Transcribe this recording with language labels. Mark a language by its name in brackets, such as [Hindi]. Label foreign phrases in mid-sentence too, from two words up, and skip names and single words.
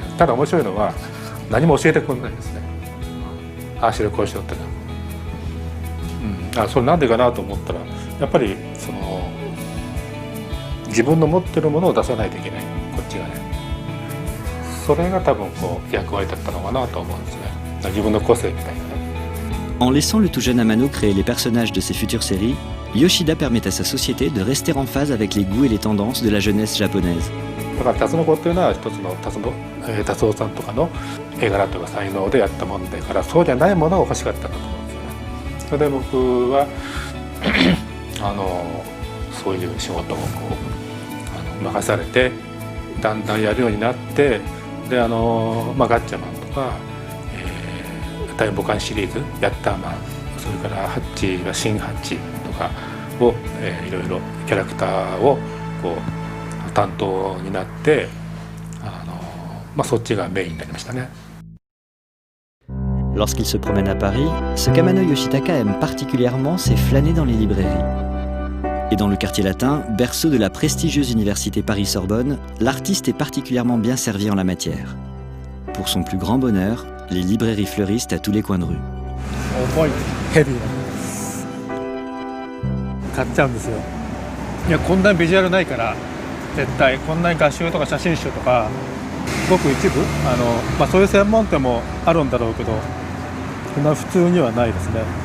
[Japanese] ただ面白いのは何も教えてくれないんですね。しろこうしろってそれなんでかなと思ったら、やっぱりその自分の持ってるものを出さないといけない、こっちがね。それが多分こう役割だったのかなと思うんですね。自分の個性みたいなね。 [French] En laissant le tout jeune Amano créer les personnages de ses futures séries, Yoshida permet à sa société de rester en phase avec les goûts et les tendances de la jeunesse japonaise. [Japanese] だからタツノコっていうのは一つの達夫さんとかの絵柄とか才能でやったもんだから、そうじゃないものが欲しかったんだと思うんですよね。それで僕はそういう仕事をこう任されて、だんだんやるようになって、でガッチャマンとか、大母艦シリーズヤッターマン、それからハッチは新ハッチとかを、いろいろキャラクターをこう担当になって、そっちがメインになりましたね。 [French] Lorsqu'il se promène à Paris, ce qu'Amano Yoshitaka aime particulièrement, c'est flâner dans les librairies. Et dans le quartier latin, berceau de la prestigieuse université Paris-Sorbonne, l'artiste est particulièrement bien servi en la matière. Pour son plus grand bonheur, les librairies fleurissent à tous les coins de rue. [Japanese] 重いヘビーな買っちゃうんですよ。いやこんなビジュアルないから絶対こんなに画集とか写真集とかごく一部そういう専門店もあるんだろうけどそんな普通にはないですね。